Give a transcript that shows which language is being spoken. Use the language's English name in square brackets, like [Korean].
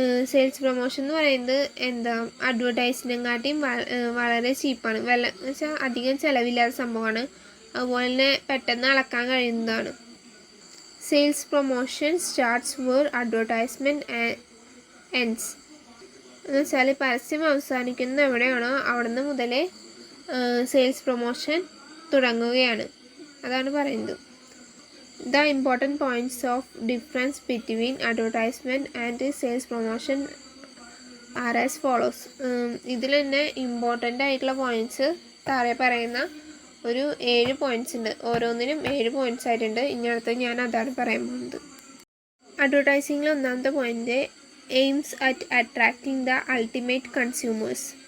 [Malayalam] Sales promotion എന്ന് പറയുന്നത് അഡ്വർടൈസിനെക്കാട്ടിയും വളരെ ചീപ്പാണ്, എന്ന് വെച്ചാൽ അധികം ചിലവില്ലാത്ത സംഭവമാണ്, അതുപോലെ തന്നെ പെട്ടെന്ന് അളക്കാൻ കഴിയുന്നതാണ്. [English] Sales promotion starts where advertisement ends. [Malayalam] എന്ന് വെച്ചാൽ പരസ്യം അവസാനിക്കുന്ന എവിടെയാണോ അവിടുന്ന് മുതലേ സെയിൽസ് പ്രൊമോഷൻ തുടങ്ങുകയാണ്, അതാണ് പറയുന്നത്. [English] The important points of difference between advertisement and sales promotion are as follows. [Malayalam] ഇതിൽ തന്നെ ഇമ്പോർട്ടൻ്റ് ആയിട്ടുള്ള പോയിൻറ്റ്സ് താഴെ പറയുന്ന ഒരു 7 പോയിൻറ്റ്സ് ഉണ്ട്, ഓരോന്നിനും 7 പോയിൻറ്റ്സ് ആയിട്ടുണ്ട്. ഇനി അടുത്ത് ഞാൻ അതാണ് പറയാൻ പോകുന്നത്. അഡ്വർടൈസിങ്ങിൽ ഒന്നാമത്തെ point [English] Aims at attracting the ultimate consumers.